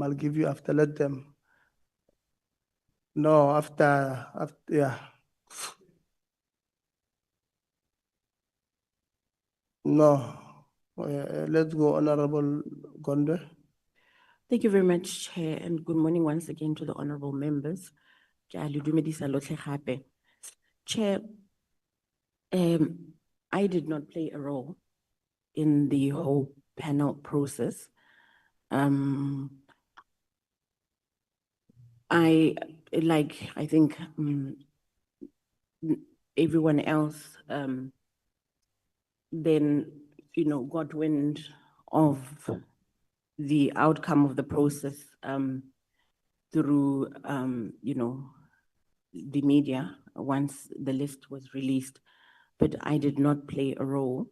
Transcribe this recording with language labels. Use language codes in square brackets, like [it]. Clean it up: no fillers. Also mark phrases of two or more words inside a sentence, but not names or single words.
[en] I'll give you after. Let them. No, after yeah. No. Let's go, Honorable Gonde. Thank you very much, Chair, and good morning once again to the honorable members. [tn] Ke a le dumedisa lotlhe gape. [en] Chair, I did not play a role in the whole panel process. I think everyone else then got wind of the outcome of the process through the media once the list was released, but I did not play a role.